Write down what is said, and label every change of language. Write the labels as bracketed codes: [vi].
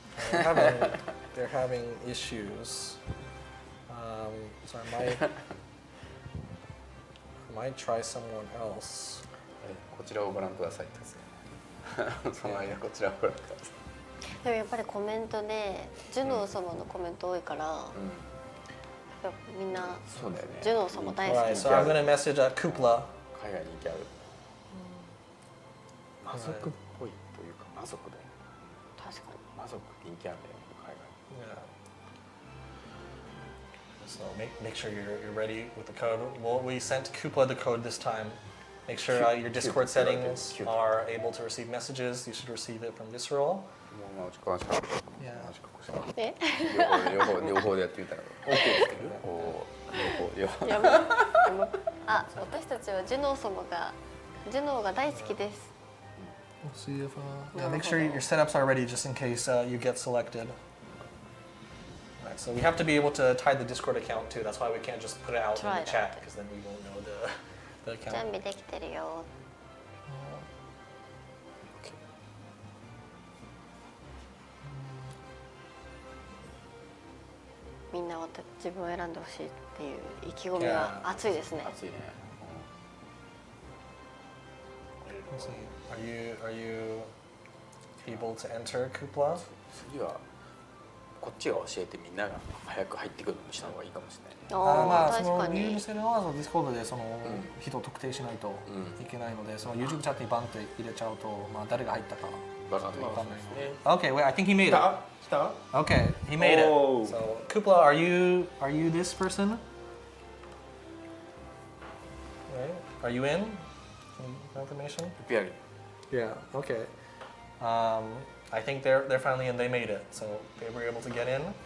[en] They're having issues. So I might try someone else. [ja] こちらをご覧くださいですね。その間こちらをご覧ください。でもやっぱりコメントでジュノー様のコメント多いから、やっぱみんなそうだよね。ジュノー様大好 [en] Alright, [ja] き。 [en] so I'm gonna message Kupla. [ja] 海外に人気ある。魔族っぽいというか魔族だよ。確かに。魔族人気あるんだよ海外。 [en] Yeah. So make sure you're ready with the code. Well, we sent Kupla the code this time. Make sure your Discord settings are able to receive messages. You should receive it from Visceral. [ja] もう時間しか。 [en] Yeah. [ja] え？両方でやってみたら OK ですけど。両方。やば。あ、私たちはジュノーが大好きです。 [en] We'll see if yeah, make sure your setups are ready just in case you get selected. Alright, so we have to be able to tie the Discord account too. That's why we can't just put it out in Try the chat because then we won't know the account. [ja] 準備できてるよ。みんな自分を選んでほしいっていう意気込みが熱いですね。熱いね。 [en] We'll see. Are you able to enter Kupla? [ja] 次はこっちが教えてみんなが早く入ってくるようにした方がいいかもしれない。ああ、確か理由にに。するのはDiscordで人を特定しないといけないので、その YouTube チャットにバンって入れちゃうと、まあ誰が入ったかわかんない。わかんないので。 [en] Okay, wait, I think he made [ja] 来 [en] it. [ja] た？来た？ [en] Okay, he made it. Oh. So Kupla, are you this person? Right? Are you in? Confirmation? Very. Yeah. Okay. I think they're finally in. They made it, so they were able to get in.